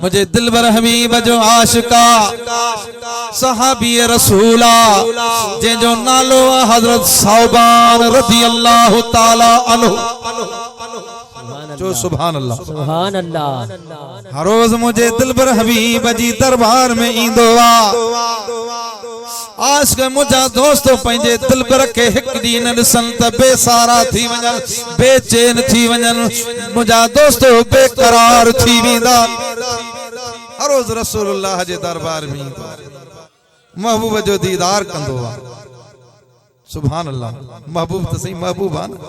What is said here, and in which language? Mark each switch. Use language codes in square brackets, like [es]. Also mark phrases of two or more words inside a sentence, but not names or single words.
[sd] मुझे दिलबर हबीब जो आशिका सहाबी रसूला जंहिंजो नालो हजरत सौबान [ar] رضي الله تعالى عنه [sd] जो [ar] سبحان الله. سبحان الله. [sd] हर रोज मुझे दिलबर हबीब जी दरबार में ईंदो आज के मुझा दोस्तों पंहिंजे दिलबर के एक ॾींहुं न ॾिसनि त बेसारा थी वञनि बेचैन थी वञनि मुझा दोस्तों बेकरार थी वेंदा। हर रोज रसूलुल्लाह जे दरबार में ईंदो महबूब जो दीदार कंदो आहे। [ar] سبحان الله. [sd] महबूब त सही महबूब आहे न।